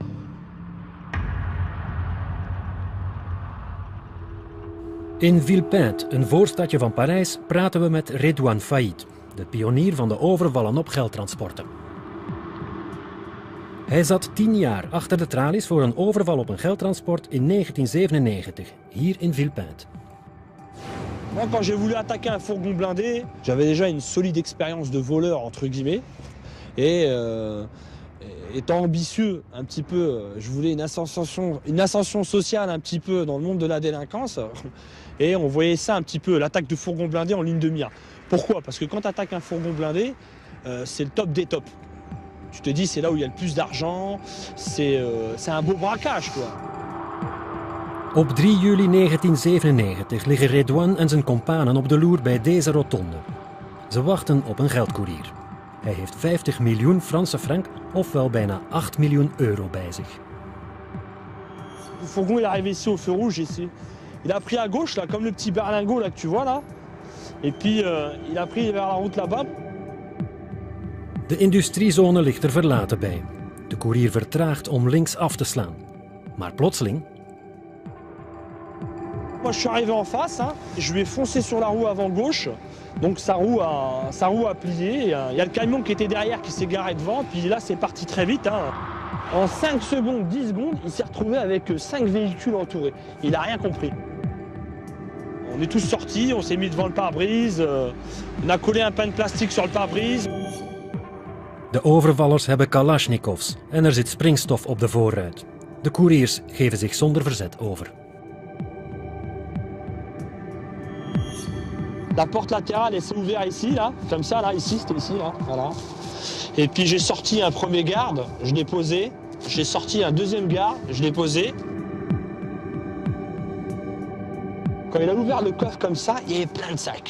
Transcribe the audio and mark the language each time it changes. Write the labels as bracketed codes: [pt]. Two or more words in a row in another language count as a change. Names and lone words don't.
[nl] In Villepinte, een voorstadje van Parijs, praten we met Redouane Faïd, de pionier van de overvallen op geldtransporten. Hij zat 10 jaar achter de tralies voor een overval op een geldtransport in 1997, hier in Villepinte. [fr] Moi, quand j'ai voulu attaquer un fourgon blindé, j'avais déjà une solide expérience de voleur, entre guillemets. Et étant ambitieux un petit peu, je voulais une ascension sociale un petit peu dans le monde de la délinquance. Et on voyait ça un petit peu, l'attaque de fourgon blindé en ligne de mire. Pourquoi? Parce que quand tu attaques un fourgon blindé, c'est le top des tops. Tu te dis, c'est là où il y a le plus d'argent, c'est un beau braquage, quoi. [nl] Op 3 juli 1997 liggen Redouane en zijn kompanen op de loer bij deze rotonde. Ze wachten op een geldkoerier. Hij heeft 50 miljoen Franse frank, ofwel bijna 8 miljoen euro bij zich. [fr] Le fourgon il est arrivé ici au feu rouge ici. Il a pris à gauche là, comme le petit berlingot là que tu vois là. Et puis il a pris vers la route là-bas. [nl] De industriezone ligt er verlaten bij. De koerier vertraagt om links af te slaan. Maar plotseling... [fr] Moi je suis arrivé en face, hein, je lui ai foncé sur la roue avant gauche. Donc sa roue a plié. Il y a le camion qui était derrière qui s'est garé devant. Puis là c'est parti très vite. Hein. En 5 secondes, 10 secondes, il s'est retrouvé avec 5 véhicules entourés. Il n'a rien compris. On est tous sortis, on s'est mis devant le pare-brise. On a collé un pain de plastique sur le pare-brise. [nl] De overvallers hebben kalasjnikovs en er zit springstof op de voorruit. De koeriers geven zich zonder verzet over. [fr] La porte latérale elle s'est ouverte ici, là, comme ça, là, ici, c'était ici, là, voilà. Et puis j'ai sorti un premier garde, je l'ai posé. J'ai sorti un deuxième garde, je l'ai posé. Quand il a ouvert le coffre comme ça, il y avait plein de sacs.